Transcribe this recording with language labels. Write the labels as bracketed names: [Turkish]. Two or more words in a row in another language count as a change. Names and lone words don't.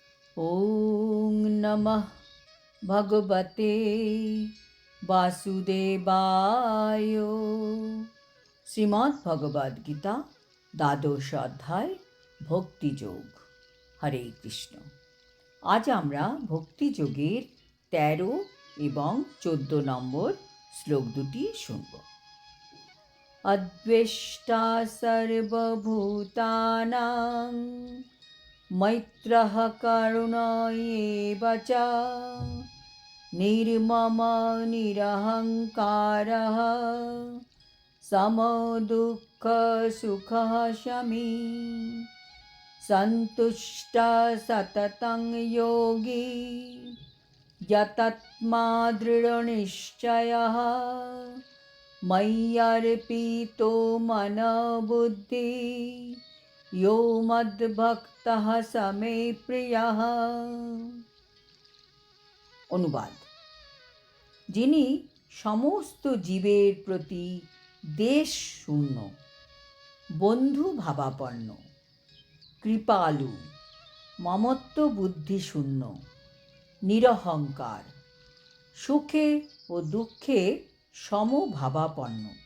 [Sanskrit] ॐ नमः भगवते वासुदेवाय। [Bangla] শ্রীমদ্ ভগবদ গীতা দ্বাদশ অধ্যায় ভক্তিযোগ। হরে কৃষ্ণ। আজ আমরা ভক্তিযোগের 13 এবং 14 নম্বর শ্লোক দুটি শুনব। [Sanskrit] অদ্বেষ্টা সর্বভূতানাং मैत्रः करुण एव च निर्मम निरहङ्कारः समदुःखसुखः शमी सन्तुष्टः सततं योगी यतात्मा दृढनिश्चयः मय्यर्पितो मनोबुद्धिः यो मद्भक्तः स मे प्रियः। [Bangla] অনুবাদ: যিনি সমস্ত জীবের প্রতি দেশ শূন্য, বন্ধু ভাবাপন্ন, কৃপালু, মমত্ব বুদ্ধি শূন্য, নিরহংকার, সুখে ও দুঃখে সমভাবাপন্ন,